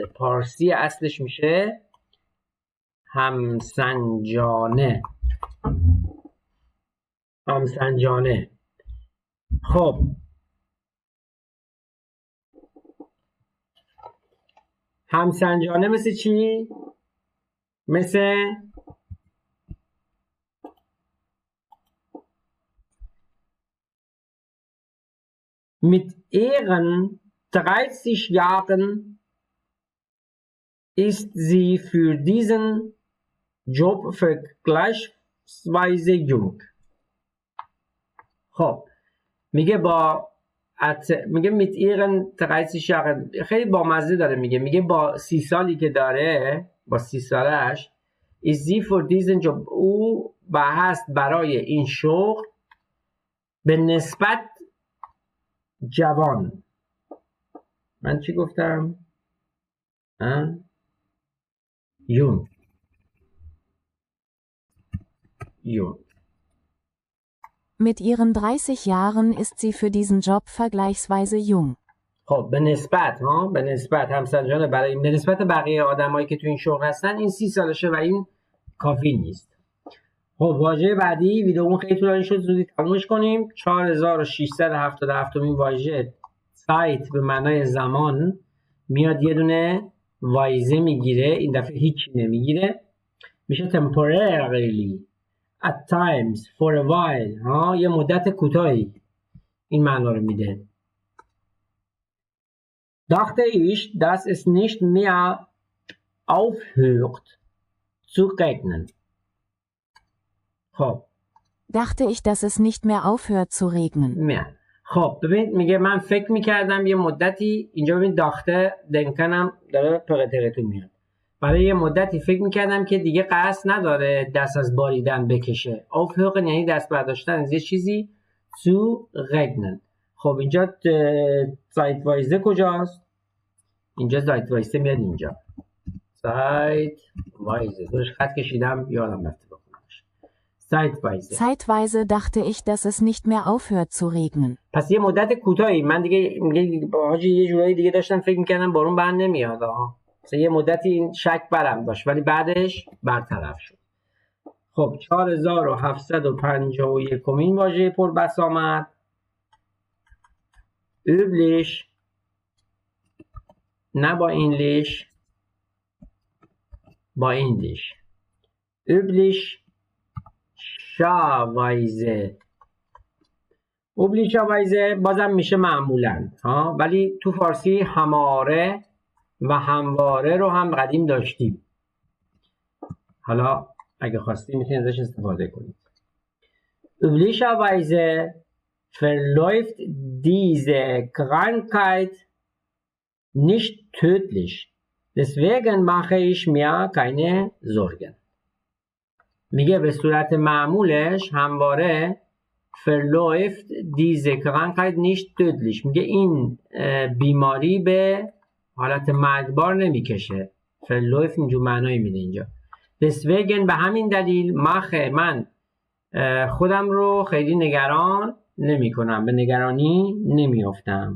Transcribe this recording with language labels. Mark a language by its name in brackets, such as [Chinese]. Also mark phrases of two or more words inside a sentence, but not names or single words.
[Persian] پارسی اصلش میشه همسنجانه. همسنجانه. خب همسنجانه مثل چی؟ [German] مثل mit ihren 30 Jahren ist sie für diesen Job vergleichsweise jung. [Persian] خب میگه میگه [German] mit ihren 30 Jahren [Persian] خیلی بامزه داره. میگه با 30 سالی که داره، با 30 سالش [German] is sie für diesen Job. [Persian] او هست برای این شغل به نسبت جوان. من چی گفتم؟ jung. [German] Mit ihren 30 Jahren ist sie für diesen Job vergleichsweise jung. [Persian] خب به نسبت همسنجانه برای به نسبت بقیه آدمایی که تو این شغل هستن این 30 سالشه و این کافی نیست. خب واژه بعدی، ویدئومون خیلی طولانی شد، زودی تمومش کنیم. 4677 مین واژه سایت به معنای زمان میاد یه دونه وایزه میگیره، این دفعه هیچی نمیگیره، میشه [English] temporarily at times for a while، [Persian] یه مدت کوتاهی این معنا رو میده. [German] dachte ich, dass es nicht mehr aufhört zu regnen. [Persian] خب [German] Dachte ich, dass es nicht mehr aufhört zu regnen. [Persian] خب ببینید میگه من فکر میکردم یه مدتی، اینجا ببینید داخته دنکنم داره پقتقتون میاد، برای یه مدتی فکر میکردم که دیگه قصد نداره دست از باریدن بکشه. aufhören یعنی دست برداشتن از یه چیزی، [German] zu regnen. [Persian] خب اینجا زایتوایزه کجاست؟ اینجا زایتوایزه میاد اینجا، زایتوایزه درش خط کشیدم یادم رفته بکنمش. [German] Zeitweise dachte ich, dass es nicht mehr aufhört zu regnen. [Persian] پس یه مدت کوتاهی من دیگه حاجی یه جورایی دیگه داشتم فکر میکردم بارون بند نمیاد، مثلا یه مدتی این شک برم داشت ولی بعدش برطرف شد. خب 4751 مین واژه پربسامد üblich، نه با اینلیش، با اینلیش [German] üblich üblicherweise [Persian] بازم میشه معمولاً، ولی تو فارسی هماره و همواره رو هم قدیم داشتیم، حالا اگه خواستی میتونید ازش استفاده کنید. [German] üblicherweise verläuft diese Krankheit nicht tödlich, deswegen mache ich mir keine Sorgen. [Persian] میگه به صورت معمولش همواره [German] verläuft diese Krankheit nicht tödlich، [Persian] میگه این بیماری به حالت مرگبار نمیکشه. verläuft اینجور معنایی میده اینجا. deswegen به همین دلیل من خودم رو خیلی نگران نمی کنم، به نگرانی نمیافتم.